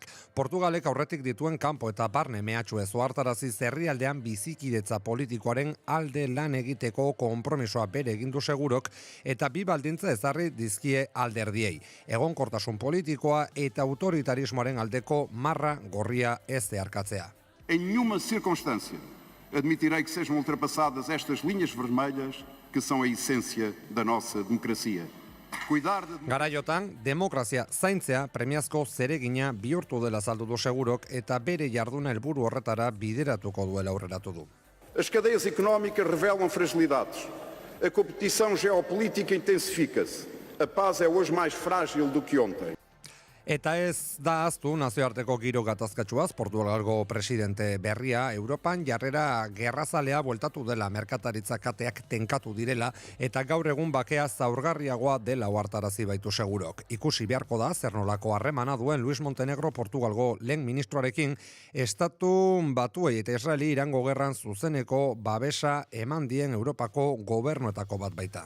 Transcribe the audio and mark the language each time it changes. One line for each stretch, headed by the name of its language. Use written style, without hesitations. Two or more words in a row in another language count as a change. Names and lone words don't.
Basque: Portugalek aurretik dituen kanpo eta barne mehatxu ez ohartarazi herrialdean bizikide politikoaren alde lan egiteko konpromisoa bere egindu Segurok eta 2 baldintza ezarri dizkie alderdiei. Egonkortasun politikoa eta autoritarismoaren aldeko marra gorria ez zeharkatzea.
Portuguese: Em nenhuma circunstância admitirei que sejam ultrapassadas estas linhas vermelhas que são a essência da nossa democracia.
Basque: Garaiotan, demokrazia zaintzea premiazko zeregina bihurtu dela azaldu du Segurok eta bere jarduna helburu horretara bideratuko duela aurreratu du.
Portuguese: As cadeias económicas revelam fragilidades. A competição geopolítica intensifica-se. A paz é hoje mais frágil do que ontem.
Basque: Eta ez da ahaztu nazioarteko giro gatazkatsuaz, Portugalgo presidente berria Europan jarrera gerrazalea bueltatu dela, merkataritza kateak tenkatu direla eta gaur egun bakea zaurgarriagoa dela ohartarazi baitu Segurok. Ikusi beharko da zer nolako harremana duen Luis Montenegro Portugalgo lehen ministroarekin Estatu Batuei eta Israeli Irango gerran zuzeneko babesa eman dien Europako gobernuetako bat baita.